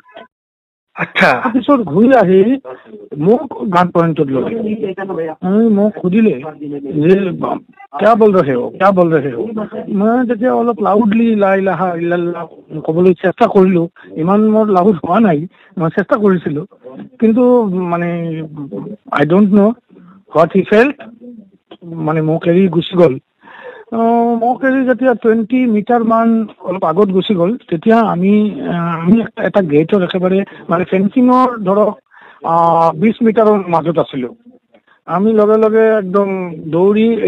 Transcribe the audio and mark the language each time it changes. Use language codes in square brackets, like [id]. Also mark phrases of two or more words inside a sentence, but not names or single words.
[as] আচ্ছা তাৰপিছত ঘূৰি আহি মোক [en] gun point [as] ললে মোক সুধিলে যে [hi] क्या बोल रहे हो मैं [as] তেতিয়া অলপ লাউডলি [ar] لا إله إلا الله [as] ক'বলৈ চেষ্টা কৰিলো ইমান মোৰ লাউড হোৱা নাই মই চেষ্টা কৰিছিলো কিন্তু মানে [en] I don't know what he felt [as] মানে মোক এৰি গুচি গ'ল মোক এৰি যেতিয়া 20 মিটাৰ মান অলপ আগত গুচি গ'ল তেতিয়া আমি এটা গেটৰ একেবাৰে মানে ফেন্সিঙৰ ধৰক 20 মিটাৰৰ মাজত আছিলো আমি লগে লগে একদম দৌৰি এই